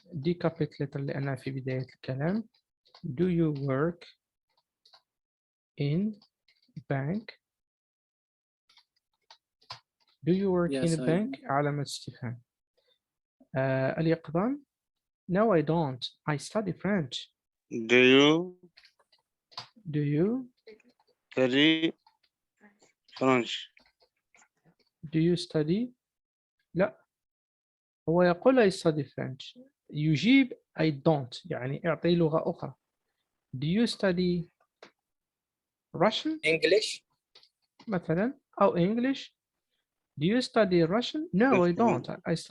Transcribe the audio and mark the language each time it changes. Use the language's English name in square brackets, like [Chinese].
[Arabic] دي capital letter لأنها في بداية الكلام. [English] do you work in bank؟ do you work Yes, in a bank؟ [Arabic] علامة استفهام. [English] اليقظان no I don't I study French. do you study French? do you study؟ [Arabic] لا، هو يقول [English] I study French. [Arabic] يجيب I don't، يعني اعطي لغة أخرى. [English] do you study Russian English. مثلا أو English؟ do you study Russian؟ no I don't I study